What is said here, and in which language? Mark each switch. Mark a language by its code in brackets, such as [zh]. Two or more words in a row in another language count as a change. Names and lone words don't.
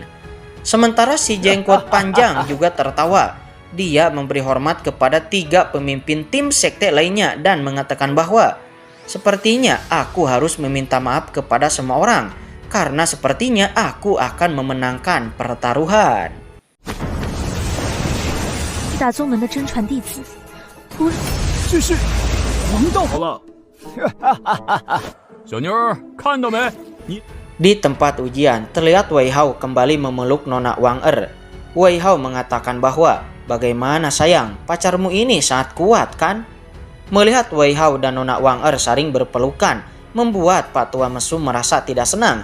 [id] Sementara si jenggot panjang juga tertawa. Dia memberi hormat kepada 3 pemimpin tim sekte lainnya dan mengatakan bahwa sepertinya aku harus meminta maaf kepada semua orang karena sepertinya aku akan memenangkan pertaruhan. [zh] 大宗门的真传弟子，不，这是黄道好了。小妞儿，看到没？你 [id] Di tempat ujian, terlihat Wei Hao kembali memeluk Nona Wang Er. Wei Hao mengatakan bahwa, bagaimana sayang, pacarmu ini sangat kuat kan? Melihat Wei Hao dan Nona Wang Er saling berpelukan, membuat Pak Tua Mesum merasa tidak senang.